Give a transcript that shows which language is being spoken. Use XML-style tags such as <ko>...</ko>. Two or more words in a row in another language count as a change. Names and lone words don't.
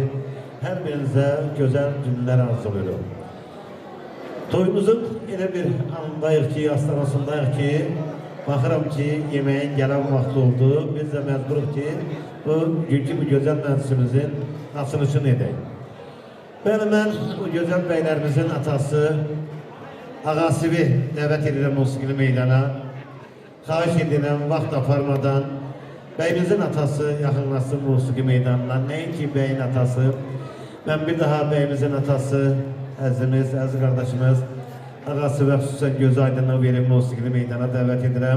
<tr>Her birinize güzel günler arzuluyorum.</tr> <az>Toyumuzun elə bir andayıq ki, astanasındayıq ki, baxıram ki,</az> <tr>yemeğin gelen vakti oldu. Biz de mecburuz ki, bu güzel meclisimizin açılışını edeyim. Ben o güzel beylerimizin atası, Ağasibi</tr> <az>dəvət edirəm musiqili meydana. Xahiş edirəm, vaxt aparmadan, bəyimizin atası yaxınlaşsın musiqi meydanına. Nəinki bəyin atası, mən bir daha bəyimizin atası, əzimiz, əziz qardaşımız, Ağasibi xüsusən göz aydınlığı verib musiqili meydana dəvət edirəm.</az>